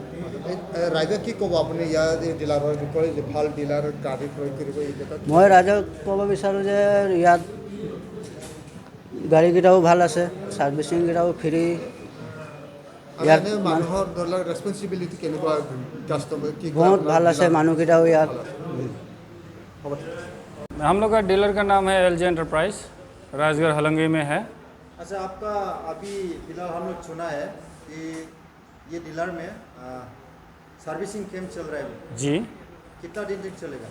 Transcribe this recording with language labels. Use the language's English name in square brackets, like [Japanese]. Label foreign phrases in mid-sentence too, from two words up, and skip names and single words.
[Assamese] ৰাইজক কি ক'ব আপুনি ইয়াৰ ডিলাৰৰ বিষয়ে যে ভাল ডিলাৰ গাড়ী ক্ৰয় কৰিব এই জেগাত মই ৰাইজক ক'ব বিচাৰোঁ যে ইয়াত গাড়ীকেইটাও ভাল আছে ছাৰ্ভিচিংকেইটাও ফ্ৰী ইয়াত মানুহৰ ধৰি লওক ৰেছপন্সিবিলিটি কেনেকুৱা কাষ্টমাৰ কি বহুত ভাল আছে মানুহকেইটাও ইয়াত [Hindi] हम लोग का डीलर का नाम है LG एंटरप्राइज राजगढ़ हलंगी में है। अच्छा आपका अभी फिलहाल हम लोग सुना है कि ये डीलर में [English] servicing camp [Hindi] चल रहा है जी कितना दिन तक चलेगा